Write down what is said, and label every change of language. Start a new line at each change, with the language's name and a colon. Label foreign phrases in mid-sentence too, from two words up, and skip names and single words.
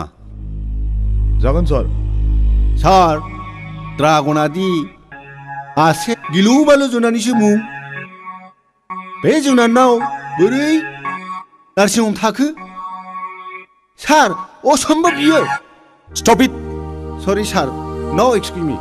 Bodo: जागोन सार ड्रागना दि आसे गिलु बालु जुनारनिसो मुं बे जुनारनाव बोरै नार्सिं हम थाखो सार असम्भब बियो
English: Stop it! Sorry, sir. No, excuse me.